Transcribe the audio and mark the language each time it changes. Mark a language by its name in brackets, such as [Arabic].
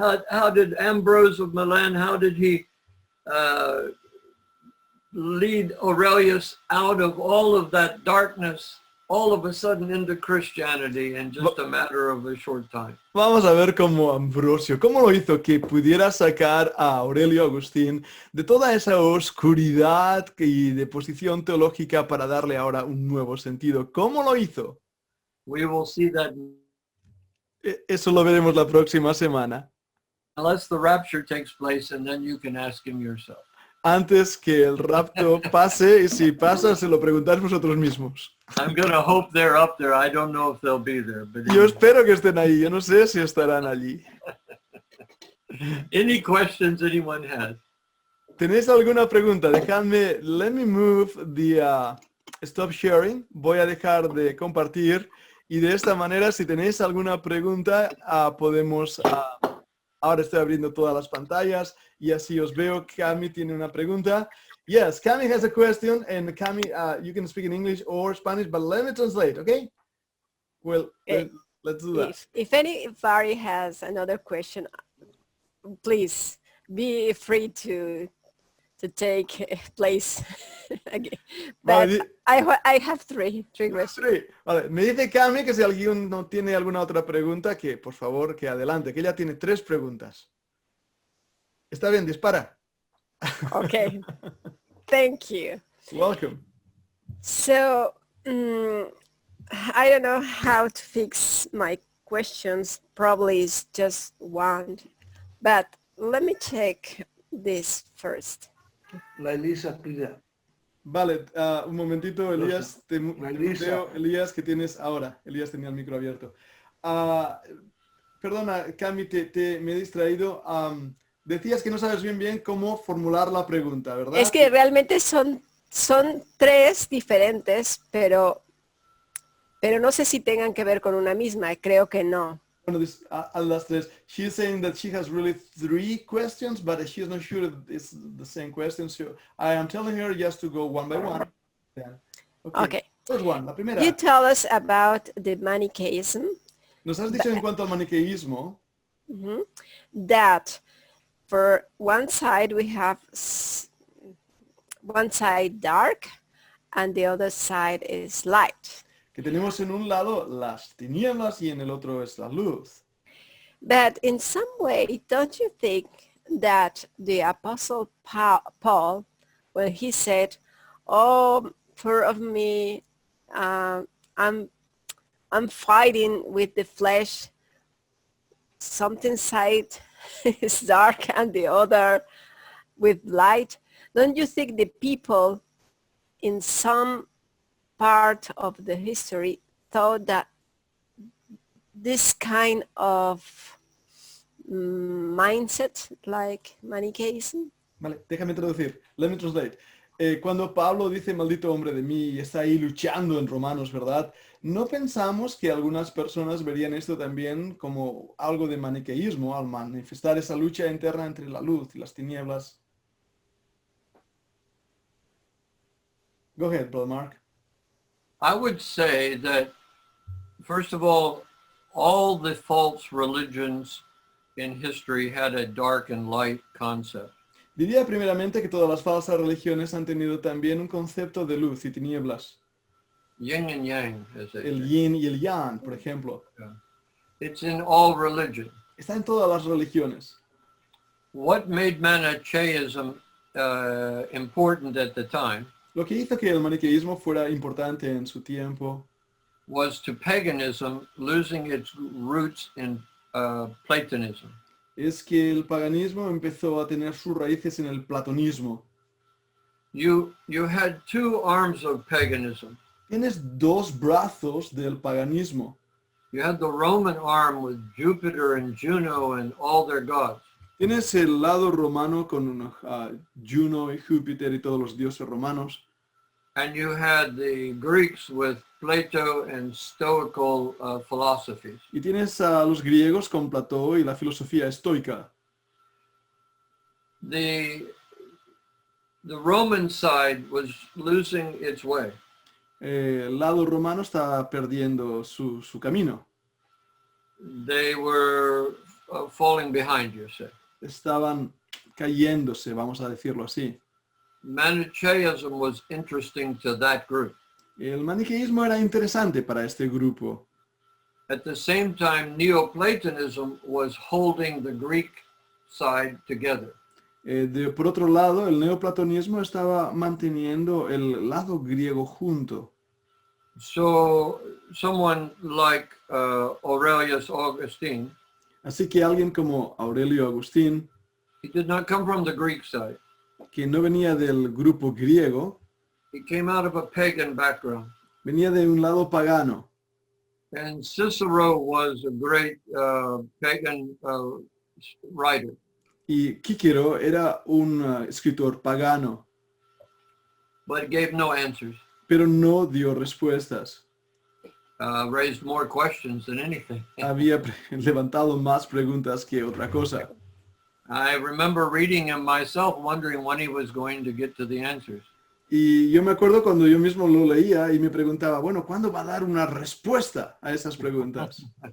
[English] How did Ambrose of Milan? How did he lead Aurelius out of all of that darkness, all of a sudden into Christianity in just a matter of a short time? [Spanish] Vamos a ver cómo Ambrosio, cómo lo hizo que pudiera sacar a Aurelio Agustín de toda esa oscuridad y de posición teológica para darle ahora un nuevo sentido. ¿Cómo lo hizo? [English] We will see that [Spanish] Eso lo veremos la próxima semana. [English] Unless the rapture takes place, and then you can ask him yourself. [Spanish] Antes que el rapto pase, y si pasa, se lo preguntáis vosotros mismos. [English] I'm going to hope they're up there. I don't know if they'll be there. But [Spanish] Yo espero que estén ahí. Yo no sé si estarán allí. [English] any questions anyone has? [Spanish] ¿Tenéis alguna pregunta? Dejadme, [English] let me move the stop sharing. [Spanish] Voy a dejar de compartir y de esta manera, si tenéis alguna pregunta, podemos... ahora estoy abriendo todas las pantallas y así os veo. Cami tiene una pregunta. [English] Yes, Cami has a question, and Cami, you can speak in English or Spanish, but let me translate, okay? Well, let's do that. If anybody has another question, please be free to take place again. But [Spanish] Vale, [English] I have three questions. [Spanish] sí. Vale, me dice Cami que si alguien no tiene alguna otra pregunta, que por favor, que adelante, que ella tiene 3 preguntas. Está bien, dispara. [English] Okay, thank you. Welcome. So I don't know how to fix my questions. Probably it's just one, but let me check this first. [Spanish] La Elisa pide. Vale, un momentito, Elías. Elisa. Veo, Elías, que tienes ahora. Elías tenía el micro abierto. Perdona, Cami, me he distraído. Decías que no sabes bien cómo formular la pregunta, ¿verdad? Es que realmente son 3 diferentes, pero no sé si tengan que ver con una misma. Creo que no. Bueno, a las 3. [English] She's saying that she has really 3 questions, but she's not sure if it's the same question. So I am telling her just to go one by one. Yeah. Okay. First one, [Spanish] la primera. [English] You tell us about the Manichaeism, [Spanish] Nos has dicho en cuanto al maniqueísmo [English] that for one side we have one side dark and the other side is light. [Spanish] que tenemos en un lado las tinieblas y en el otro es la luz. [English] But in some way, don't you think that the Apostle Paul, when he said, "Oh, poor of me, I'm fighting with the flesh. Something side is dark and the other with light." Don't you think the people in some part of the history thought that this kind of mindset like Manichaeism? [Spanish] Vale, déjame traducir. [English] Let me translate. [Spanish] Cuando Pablo dice maldito hombre de mí y está ahí luchando en Romanos, ¿verdad? ¿No pensamos que algunas personas verían esto también como algo de maniqueísmo al manifestar esa lucha interna entre la luz y las tinieblas? [English] Go ahead, Brother Mark. I would say that, first of all the false religions in history had a dark and light concept. [Spanish] Diría primeramente que todas las falsas religiones han tenido también un concepto de luz y tinieblas. [English] Yin and yang, as they [Spanish] El [English] say. [Spanish] yin y el yang, por ejemplo. [English] It's in all religion. [Spanish] Está en todas las religiones. [English] What made Manichaeism important at the time [Spanish] Lo que hizo que el maniqueísmo fuera importante en su tiempo [English] was to paganism losing its roots in Platonism. [Spanish] es que el paganismo empezó a tener sus raíces en el platonismo. [English] You had 2 arms of paganism. [Spanish] Tienes 2 brazos del paganismo. [English] You had the Roman arm with Jupiter and Juno and all their gods. [Spanish] Tienes el lado romano con Juno y Júpiter y todos los dioses romanos. [English] And you had the Greeks with Plato and Stoical philosophies. [Spanish] Y tienes a los griegos con Platón y la filosofía estoica. [English] The Roman side was losing its way. [Spanish] El lado romano está perdiendo su camino. [English] They were falling behind, you say. [Spanish] Estaban cayéndose, vamos a decirlo así. [English] Manichaeism was interesting to that group. [Spanish] El maniqueísmo era interesante para este grupo. [English] At the same time, Neoplatonism was holding the Greek side together. [Spanish] Por otro lado, el neoplatonismo estaba manteniendo el lado griego junto. [English] So someone like Aurelius Augustine, [Spanish] Así que alguien como Aurelio Agustín, [English] he did not come from the Greek side. [Spanish] que no venía del grupo griego, [English] He came out of a pagan background. [Spanish] venía de un lado pagano. [English] And Cicero was a great pagan writer. [Spanish] Y Cícero era un escritor pagano, [English] But he gave no answers, [Spanish] pero no dio respuestas. [English] raised more questions than anything. [Spanish] Había levantado más preguntas que otra cosa. [English] I remember reading him myself, wondering when he was going to get to the answers. [Spanish] Y yo me acuerdo cuando yo mismo lo leía y me preguntaba, bueno, ¿cuándo va a dar una respuesta a esas preguntas?